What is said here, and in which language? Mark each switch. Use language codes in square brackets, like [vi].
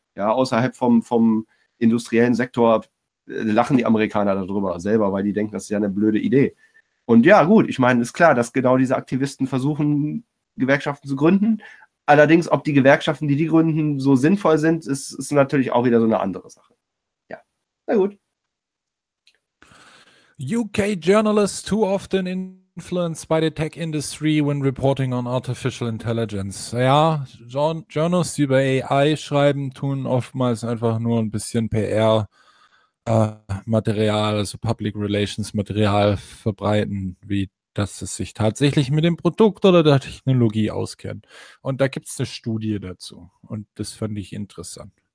[de] Ja, außerhalb vom industriellen Sektor lachen die Amerikaner darüber selber, weil die denken, das ist ja eine blöde Idee. Und ja, gut, ich meine, ist klar, dass genau diese Aktivisten versuchen, Gewerkschaften zu gründen. Allerdings, ob die Gewerkschaften, die gründen, so sinnvoll sind, ist natürlich auch wieder so eine andere Sache. Ja, na gut. [en] UK journalists too often influenced by the tech industry when reporting on artificial intelligence. [de] Ja, Journalists, die über AI schreiben, tun oftmals einfach nur ein bisschen PR. Material, also Public Relations Material verbreiten, wie dass es sich tatsächlich mit dem Produkt oder der Technologie auskennt. Und da gibt es eine Studie dazu. Und das fand ich interessant.